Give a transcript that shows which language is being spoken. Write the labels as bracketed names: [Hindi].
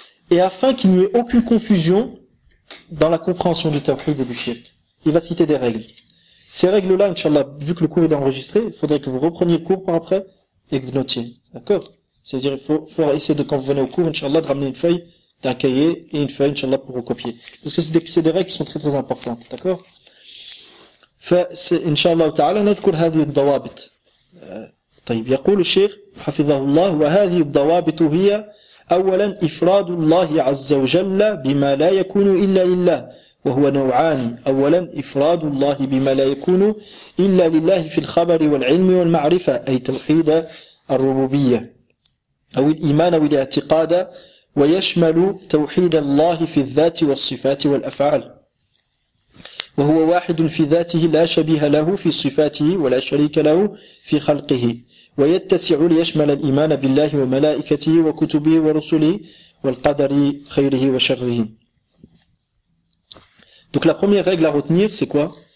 [French] Et afin qu'il n'y ait aucune confusion dans la compréhension du tawhid et du shirk, il va citer des règles. Ces règles-là, Inch'Allah, vu que le cours est enregistré, il faudrait que vous repreniez le cours par après et que vous notiez. D'accord? C'est-à-dire, il faut essayer de, quand vous venez au cours, Inch'Allah, de ramener une feuille, d'un cahier et une feuille, Inch'Allah, pour recopier. Parce que c'est des règles qui sont très très importantes. D'accord? [Arabic] فإن شاء الله تعالى نذكر هذه الضوابط. طيب يقول الشيخ حفظه الله وهذه الضوابط هي أولا إفراد الله عز وجل بما لا يكون إلا لله وهو نوعان. أولا إفراد الله بما لا يكون إلا لله في الخبر والعلم والمعرفة أي توحيد الربوبية أو الإيمان والاعتقاد ويشمل توحيد الله في الذات والصفات والأفعال وهو واحد في ذاته لا شبيه له في صفاته ولا شريك له في خلقه ويتسع ليشمل الإيمان بالله وملائكته وكتبه ورسله والقدر خيره وشره. [French] Donc la première règle à retenir, c'est quoi?